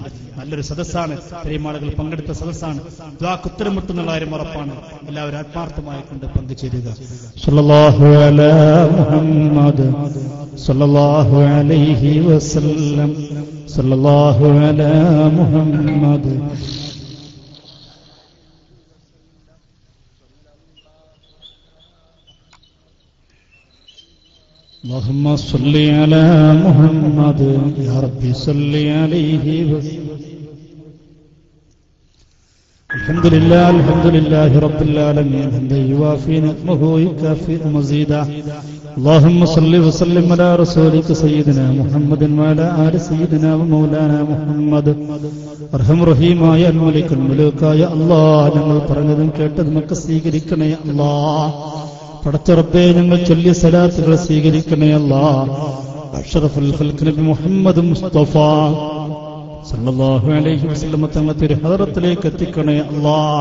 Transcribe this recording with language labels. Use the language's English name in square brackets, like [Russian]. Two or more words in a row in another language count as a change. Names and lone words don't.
[Malayalam] നല്ലൊരു സദസ്സാണ്, ഇത്രയും ആളുകൾ പങ്കെടുത്ത സദസ്സാണ്. ദുആക്ക് ഉത്തരം മുട്ടുന്നുള്ള കാര്യം ഉറപ്പാണ്. എല്ലാവരും ആത്മാർത്ഥമായി കൊണ്ട് പങ്കുചേരുക. [Arabic] صلى الله على محمد صلى الله عليه وسلم صلى الله على محمد. اللهم صل على محمد يا ربي صل عليه وسلم. الحمد لله رب العالمين حمدا يوافي نعمه ويكافئ مزيدا. اللهم صل وسلم على رسولك سيدنا محمد وعلى آل سيدنا ومولانا محمد. أرحم الرحيم الملك الملوك [Malayalam] അല്ലാഹ്, ഞങ്ങൾ പറഞ്ഞതും കേട്ടതുമൊക്കെ സ്വീകരിക്കണേ അല്ലാഹ്. പടച്ച റബ്ബേ, ഞങ്ങൾ ചൊല്ലിയ സലാത്തുകൾ സ്വീകരിക്കണേ അല്ലാഹ്. [Arabic] أشرف الخلق [Malayalam] നബി മുഹമ്മദ് മുസ്തഫ [Arabic] صلى الله عليه وسلم [Malayalam] തങ്ങളുടെ തിരുഹദറത്തിലേക്ക് എത്തിക്കണേ അല്ലാഹ്.